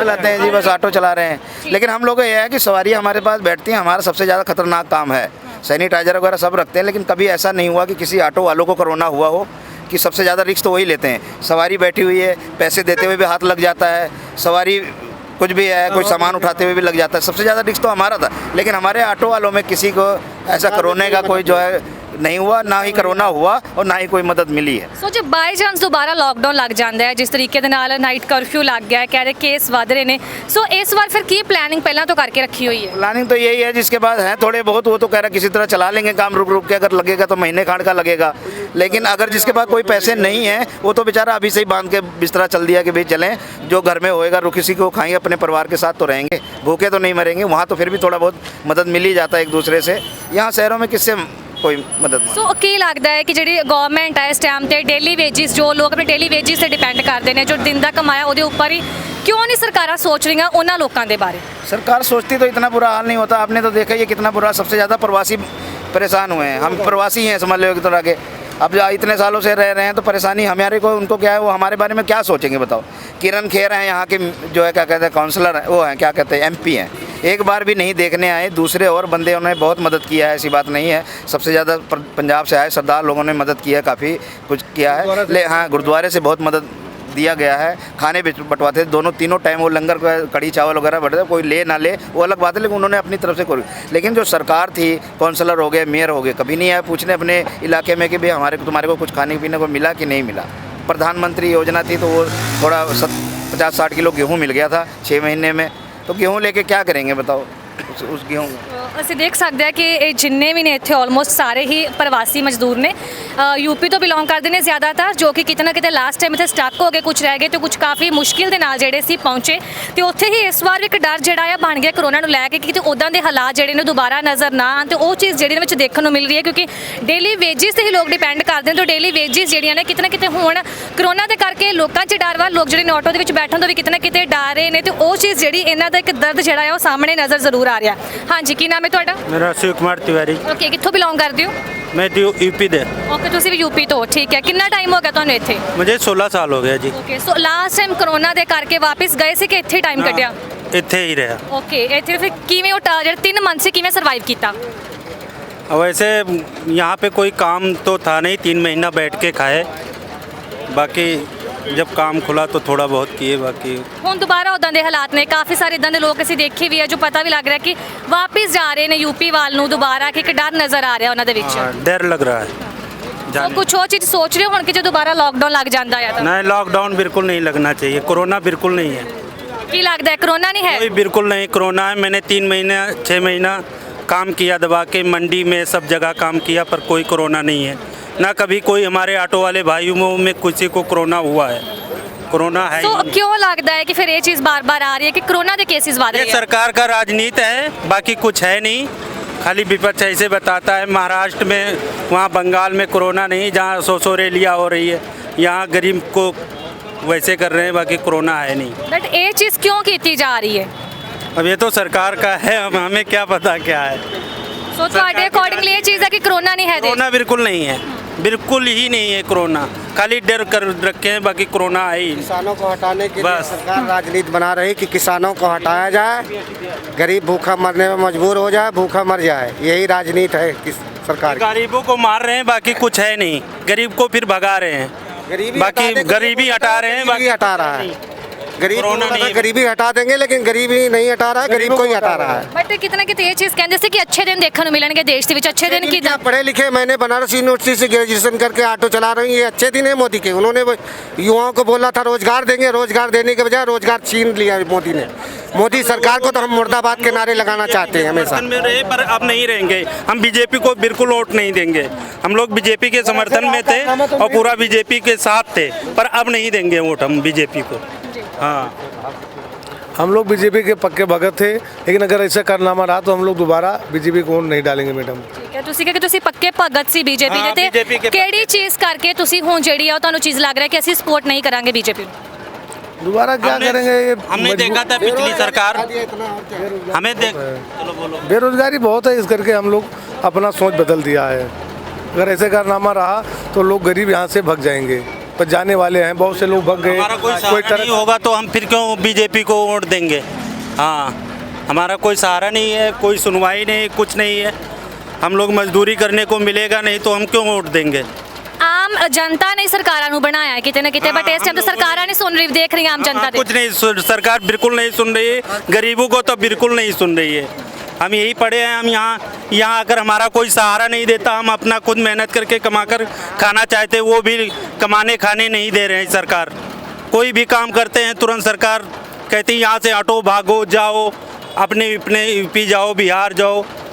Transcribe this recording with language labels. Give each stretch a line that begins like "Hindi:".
Hindi: चलाते हैं जी, बस ऑटो चला रहे हैं, लेकिन हम लोग को ये है कि सवारी हमारे पास बैठती हैं, हमारा सबसे ज़्यादा खतरनाक काम है, सैनिटाइजर वगैरह सब रखते हैं, लेकिन कभी ऐसा नहीं हुआ कि किसी ऑटो वालों को कोरोना हुआ हो, कि सबसे ज़्यादा रिस्क तो वही लेते हैं, सवारी बैठी हुई है, पैसे देते हुए भी हाथ लग जाता है, सवारी कुछ भी है, कोई सामान उठाते हुए भी लग जाता है, सबसे ज़्यादा रिस्क तो हमारा था, लेकिन हमारे ऑटो वालों में किसी को ऐसा कोरोना का कोई जो है नहीं हुआ, ना ही कोरोना हुआ और ना ही कोई मदद मिली है।
Punjabi: ਸੋ ਜੇ ਬਾਈ ਚਾਂਸ ਦੁਬਾਰਾ ਲਾਕਡਾਊਨ ਲੱਗ ਜਾਂਦਾ ਹੈ, ਜਿਸ ਤਰੀਕੇ ਦੇ ਨਾਲ ਨਾਈਟ ਕਰਫਿਊ ਲੱਗ ਗਿਆ ਹੈ, ਕਹਿ ਰਹੇ ਕੇਸ ਵਧ ਰਹੇ ਨੇ, ਸੋ ਇਸ ਵਾਰ ਫਿਰ ਕੀ ਪਲੈਨਿੰਗ ਪਹਿਲਾਂ ਤੋਂ ਕਰਕੇ ਰੱਖੀ ਹੋਈ ਹੈ?
Hindi: प्लानिंग तो यही है, जिसके बाद है थोड़े बहुत वो तो कह रहा है किसी तरह चला लेंगे काम, रुक रुक के, अगर लगेगा तो महीने खाड़ का लगेगा, लेकिन अगर जिसके पास कोई पैसे नहीं है वो तो बेचारा अभी से ही बांध के बिस्तरा चल दिया कि भाई चलें, जो घर में होएगा रुक किसी को खाएंगे, अपने परिवार के साथ तो रहेंगे, भूखे तो नहीं मरेंगे। वहाँ तो फिर भी थोड़ा बहुत मदद मिल ही जाता है एक दूसरे से, यहाँ शहरों में किससे कोई मदद। ਸੋ ਕੀ ਲੱਗਦਾ ਹੈ ਕਿ ਜਿਹੜੀ ਗਵਰਨਮੈਂਟ ਹੈ ਇਸ ਟਾਈਮ ਤੇ ਡੇਲੀ ਵੇਜਿਸ, ਜੋ ਲੋਕ ਆਪਣੇ ਡੇਲੀ ਵੇਜਿਸ ਤੇ ਡਿਪੈਂਡ ਕਰਦੇ ਨੇ, ਜੋ ਦਿਨ ਦਾ ਕਮਾਇਆ ਉਹਦੇ ਉੱਪਰ ਹੀ, क्यों नहीं सरकारां सोच रही उन्होंने लोगों के बारे? सरकार सोचती तो इतना बुरा हाल नहीं होता, आपने तो देखा ही है कितना बुरा, सबसे ज़्यादा प्रवासी परेशान हुए हैं। हम प्रवासी हैं समझ लो एक तरह के। अब इतने सालों से रह रहे हैं तो परेशानी हमारे को, उनको क्या है, वो हमारे बारे में क्या सोचेंगे बताओ। किरण खेर हैं यहाँ के, जो है क्या कहते हैं काउंसलर हैं, वो हैं क्या कहते हैं MP हैं, एक बार भी नहीं देखने आए। दूसरे और बंदे उन्होंने बहुत मदद किया है, ऐसी बात नहीं है। सबसे ज़्यादा पंजाब से आए सरदार लोगों ने मदद की है, काफ़ी कुछ किया है। हाँ, गुरुद्वारे से बहुत मदद दिया गया है। खाने बंटवाते दोनों तीनों टाइम, वो लंगर कड़ी चावल वगैरह बढ़ते, कोई ले ना ले वो अलग बात है, लेकिन उन्होंने अपनी तरफ से कोई। लेकिन जो सरकार थी, काउंसलर हो गए, मेयर हो गए, कभी नहीं आया पूछने अपने इलाके में कि भाई तुम्हारे को कुछ खाने पीने को मिला कि नहीं मिला। प्रधानमंत्री योजना थी तो वो थोड़ा 50-60 किलो गेहूँ मिल गया था 6 महीने में, तो गेहूँ लेके क्या करेंगे बताओ उस गेहूँ।
Punjabi: ਅਸੀਂ ਦੇਖ ਸਕਦੇ ਆ ਕਿ ਇਹ ਜਿੰਨੇ ਵੀ ਨੇ ਇੱਥੇ ਆਲਮੋਸਟ ਸਾਰੇ ਹੀ ਪ੍ਰਵਾਸੀ ਮਜ਼ਦੂਰ ਨੇ, ਯੂਪੀ ਤੋਂ ਬਿਲੋਂਗ ਕਰਦੇ ਨੇ ਜ਼ਿਆਦਾਤਰ, ਜੋ ਕਿ ਕਿਤੇ ਨਾ ਕਿਤੇ ਲਾਸਟ ਟਾਈਮ ਇੱਥੇ ਸਟਕ ਹੋ ਗਏ, ਕੁਝ ਰਹਿ ਗਏ ਤੇ ਕੁਝ ਕਾਫੀ ਮੁਸ਼ਕਿਲ ਦੇ ਨਾਲ ਜਿਹੜੇ ਸੀ ਪਹੁੰਚੇ। ਤੇ ਉੱਥੇ ਹੀ ਇਸ ਵਾਰ ਵੀ ਇੱਕ ਡਰ ਜਿਹੜਾ ਆ ਬਣ ਗਿਆ ਕਰੋਨਾ ਨੂੰ ਲੈ ਕੇ ਕਿ ਕਿਤੇ ਉੱਦਾਂ ਦੇ ਹਾਲਾਤ ਜਿਹੜੇ ਨੇ ਦੁਬਾਰਾ ਨਜ਼ਰ ਨਾ ਆਉਣ, ਤੇ ਉਹ ਚੀਜ਼ ਜਿਹੜੀ ਦੇ ਵਿੱਚ ਦੇਖਣ ਨੂੰ ਮਿਲ ਰਹੀ ਹੈ ਕਿਉਂਕਿ ਡੇਲੀ ਵੇਜਿਸ ਤੇ ਹੀ ਲੋਕ ਡਿਪੈਂਡ ਕਰਦੇ ਨੇ। ਤੇ ਡੇਲੀ ਵੇਜਿਸ ਜਿਹੜੀਆਂ ਨੇ ਕਿਤੇ ਨਾ ਕਿਤੇ ਹੁਣ ਕਰੋਨਾ ਦੇ ਕਰਕੇ ਲੋਕਾਂ 'ਚ ਡਰ ਵਾ, ਲੋਕ ਜਿਹੜੇ ਨੇ ਆਟੋ ਦੇ ਵਿੱਚ ਬੈਠਣ ਤੋਂ ਵੀ ਕਿਤੇ ਨਾ ਕਿਤੇ ਡਰ ਰਹੇ ਨੇ, ਤੇ ਉਹ ਚੀਜ਼ ਜਿਹੜੀ ਇਹਨਾਂ ਦਾ ਇੱਕ ਦਰਦ ਜਿਹੜਾ ਆ ਉਹ ਸਾਹਮਣੇ ਨਜ਼ਰ ਜ਼ਰੂਰ ਆ ਰਿਹਾ। ਹਾਂਜੀ, ਕੀ ਨਾਮ ਹੈ ਤੁਹਾਡਾ?
Hindi: मेरा शिव कुमार तिवारी।
Punjabi: ਓਕੇ, ਕਿੱਥੋਂ ਬਿਲੋਂਗ ਕਰਦੇ ਹੋ?
Hindi: मैं यूपी दे।
Punjabi: ਓਕੇ, ਤੁਸੀਂ ਵੀ ਯੂਪੀ ਤੋਂ, ਠੀਕ ਹੈ। ਕਿੰਨਾ ਟਾਈਮ ਹੋ ਗਿਆ ਤੁਹਾਨੂੰ ਇੱਥੇ? मुझे 16 साल हो गया जी। Okay, so last time corona ਦੇ ਕਰਕੇ ਵਾਪਸ ਗਏ ਸੀ ਕਿ ਇੱਥੇ ਟਾਈਮ ਕੱਢਿਆ? ਇੱਥੇ ਹੀ ਰਿਹਾ। ਓਕੇ, ਇੱਥੇ ਫਿਰ ਕਿਵੇਂ ਉਹ ਜਿਹੜੇ 3 ਮੰਥ ਸੀ ਕਿਵੇਂ ਸਰਵਾਈਵ ਕੀਤਾ?
Hindi: वैसे यहाँ पे कोई काम तो था नहीं, 3 महीना बैठ के खाए, बाकी जब काम खुला तो थोड़ा बहुत किए, बाकी
Punjabi: ਹੁਣ ਦੁਬਾਰਾ ਉਦਾਂ ਦੇ ਹਾਲਾਤ ਨੇ, ਕਾਫੀ ਸਾਰੇ ਇਦਾਂ ਦੇ ਲੋਕ ਅਸੀਂ ਦੇਖੇ ਵੀ ਆ ਜੋ ਪਤਾ ਵੀ ਲੱਗ ਰਿਹਾ ਕਿ ਵਾਪਸ ਜਾ ਰਹੇ ਨੇ ਯੂਪੀ ਵੱਲ ਨੂੰ ਦੁਬਾਰਾ, ਕਿ ਇੱਕ ਡਰ ਨਜ਼ਰ ਆ ਰਿਹਾ ਉਹਨਾਂ ਦੇ ਵਿੱਚ।
Hindi: डर लग रहा है
Punjabi: ਉਹ
Hindi: जाने।
Punjabi: ਕੁਝ ਹੋਰ ਚੀਜ਼ ਸੋਚ ਰਹੇ ਹੋ ਹੁਣ ਕਿ ਜੇ ਦੁਬਾਰਾ ਲਾਕਡਾਊਨ ਲੱਗ ਜਾਂਦਾ ਆ ਤਾਂ?
Hindi: नहीं, लॉकडाउन बिल्कुल नहीं लगना चाहिए, कोरोना बिल्कुल नहीं है,
Punjabi: ਕੀ ਲੱਗਦਾ ਹੈ ਕਰੋਨਾ
Hindi: नहीं है? कोई बिल्कुल नहीं कोरोना है। मैंने 3 महीने 6 महीना काम किया दबा के, मंडी में सब जगह काम किया, पर कोई कोरोना नहीं है। ना कभी कोई हमारे ऑटो वाले भाइयों में किसी को कोरोना हुआ है, कोरोना है तो ही नहीं। क्यों लगता है कि फिर ये चीज़ बार बार आ रही है कि कोरोना के केसेस बढ़ ये रहे हैं? सरकार का राजनीति है, बाकी कुछ है नहीं। खाली विपक्ष ऐसे बताता है, महाराष्ट्र में, वहाँ बंगाल में कोरोना नहीं, जहाँ 100 रैलियाँ हो रही है, यहाँ गरीब को वैसे कर रहे हैं, बाकी कोरोना है नहीं। बट ये चीज़ क्यों की जा रही है? अब ये तो सरकार का है, हमें क्या पता क्या है।
Punjabi: सो ਤੁਹਾਡੇ ਅਕੋਰਡਿੰਗਲੀ ਇਹ ਚੀਜ਼ ਹੈ ਕਿ
Hindi: कोरोना नहीं है देश? कोरोना बिल्कुल नहीं है, बिल्कुल ही नहीं है कोरोना, खाली डर कर रखे हैं, बाकी कोरोना है ही नहीं। किसानों को हटाने के लिए बस। सरकार राजनीति बना रही कि किसानों को हटाया जाए, गरीब भूखा मरने में मजबूर हो जाए, भूखा मर जाए, यही राजनीति है सरकार की। गरीबों को मार रहे हैं, बाकी कुछ है नहीं, गरीब को फिर भगा रहे हैं, बाकी गरीबी हटा रहे हैं, बाकी हटा रहा है। गरीब कोरोना नहीं है। गरीबी हटा देंगे, लेकिन गरीबी नहीं हटा रहा है, गरीब को ही हटा रहा है। बट कितना कितने ये चीज़ कहते कि अच्छे दिन देखने को मिलेंगे देश के विच, अच्छे दिन की क्या पढ़े लिखे, मैंने बनारस यूनिवर्सिटी से ग्रेजुएशन करके ऑटो चला रही हूँ, ये अच्छे दिन है मोदी के। उन्होंने युवाओं को बोला था रोजगार देंगे, रोजगार देने के बजाय रोजगार छीन लिया मोदी ने। मोदी सरकार को तो हम मुर्दाबाद के नारे लगाना चाहते हैं हमेशा। में रहे, पर अब नहीं रहेंगे। हम बीजेपी को बिल्कुल वोट नहीं देंगे। हम लोग बीजेपी के समर्थन में थे और पूरा बीजेपी के साथ थे, पर अब नहीं देंगे वोट हम बीजेपी को। हाँ, हम लोग बीजेपी के पक्के भगत थे, लेकिन अगर ऐसा कारनामा रहा तो हम लोग दोबारा बीजेपी को नहीं डालेंगे मैडम।
Punjabi: ਠੀਕ ਹੈ, ਤੁਸੀਂ ਕਿ ਤੁਸੀਂ ਪੱਕੇ ਭਗਤ ਸੀ ਬੀਜੇਪੀ ਹਾਂ, ਦੇ, BJP ਤੇ ਕੇ ਕਿਹੜੀ ਚੀਜ਼ ਕਰਕੇ ਤੁਸੀਂ ਹੁਣ ਜਿਹੜੀ ਆ ਉਹ ਤੁਹਾਨੂੰ ਚੀਜ਼ ਲੱਗ ਰਿਹਾ ਕਿ ਅਸੀਂ ਸਪੋਰਟ ਨਹੀਂ ਕਰਾਂਗੇ ਬੀਜੇਪੀ ਨੂੰ?
Hindi: दोबारा क्या करेंगे? ये हमने देखा था पिछली सरकार, हमें देख, चलो बोलो। बेरोजगारी बहुत है, इस करके हम लोग अपना सोच बदल दिया है। अगर ऐसे कारनामा रहा तो लोग गरीब यहाँ से भग जाएंगे, पर जाने वाले हैं, बहुत से लोग भग गए। हमारा कोई सहारा नहीं होगा तो हम फिर क्यों बीजेपी को वोट देंगे? हाँ, हमारा कोई सहारा नहीं है, कोई सुनवाई नहीं, कुछ नहीं है। हम लोग मजदूरी करने को मिलेगा नहीं तो हम क्यों वोट देंगे?
Punjabi: ਆਮ ਜਨਤਾ ਨੇ ਸਰਕਾਰਾਂ ਨੂੰ ਬਣਾਇਆ ਕਿਤੇ ਨਾ ਕਿਤੇ, ਬਟ ਇਸ ਟਾਈਮ ਤਾਂ ਸਰਕਾਰਾਂ ਨਹੀਂ ਸੁਣ ਰਹੀ, ਦੇਖ ਰਹੀ ਆਮ जनता
Hindi: कुछ नहीं सरकार बिल्कुल नहीं सुन रही है, गरीबों को तो बिल्कुल नहीं सुन रही है। हम यही पढ़े हैं, हम यहाँ आकर हमारा कोई सहारा नहीं देता, हम अपना खुद मेहनत करके कमाकर खाना चाहते, वो भी कमाने खाने नहीं दे रहे हैं सरकार। कोई भी काम करते हैं तुरंत सरकार कहती यहाँ से ऑटो भागो जाओ, अपने यूपी जाओ, बिहार जाओ।